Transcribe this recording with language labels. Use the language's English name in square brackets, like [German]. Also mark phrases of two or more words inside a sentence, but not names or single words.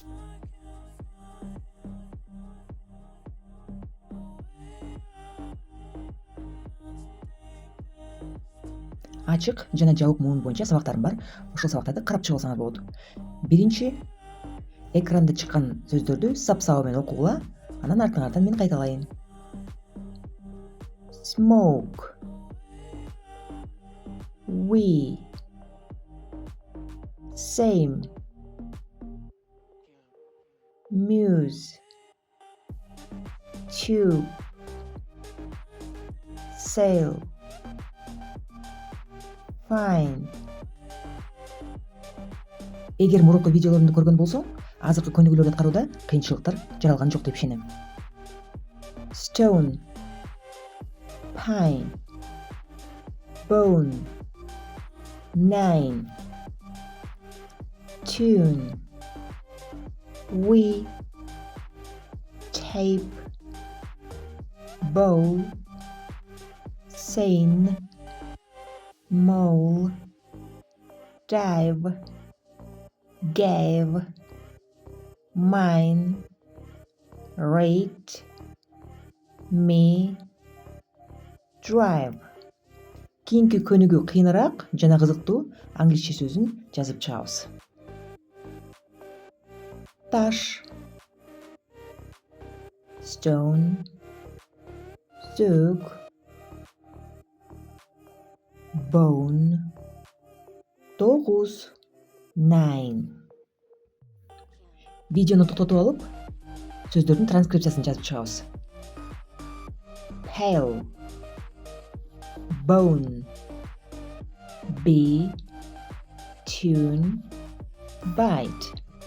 [Kyrgyz] Ачык жана жабык муун боюнча сабактарым бар. Ошол сабактарды карап чыгып алсаңар болот. Биринчи, экранда чыккан сөздөрдү сап-сабы менен окугула, анан артыңардан мен кайталайын. [English] Smoke, we, same, muse, tube, sail, fine. [Kyrgyz] Эгер мурунку видеолорумду көргөн болсоң, азыркы көнүгүүлөрдү аткарууда кыйынчылыктар жаралган жок деп ишенем. [English] Stone, pine, bone, 9, tune, we, tape, bowl, sane, mole, dive, gave, mine, rate, me, drive. [Kyrgyz] Кийинки көнүгүү кыйыныраак жана кызыктуу англисче сөзүн жазып чыгабыз. Таш, stone, сөк, bone, 9, 9. Видеону токтотуп алып, сөздөрдүн транскрипциясын жазып чыгабыз. [English] Pale, bone, bee, tune, bite.